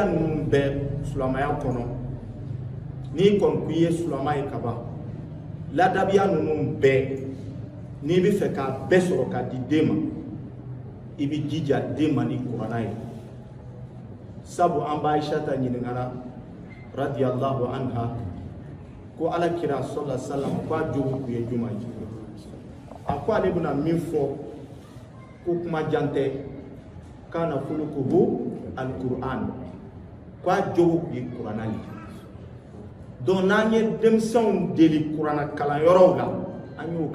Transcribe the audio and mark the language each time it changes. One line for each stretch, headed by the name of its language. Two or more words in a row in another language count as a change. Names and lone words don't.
Bambara: ninnu bɛɛ silamɛya kɔnɔ n'i kɔni ko i ye silamɛ ye ka ban ladabiya ninnu bɛɛ n'i bɛ fɛ k'a bɛɛ sɔrɔ k'a di den ma i bɛ jija den ma ni kuranna ye sabu an b'a Aishata ɲininkara
Arabic: رضي الله عنها
Bambara: ko ala kira
Arabic: صلى الله عليه وسلم
Bambara: ko a jogo kun ye juma ye a ko ale bɛna min fɔ ko kuma jan tɛ
Arabic: كان خلقه القرآن
Bambara: ko a jogo kun ye kuranna ye donc n'an ye denmisɛnw deli kuranna kalanyɔrɔw la an y'o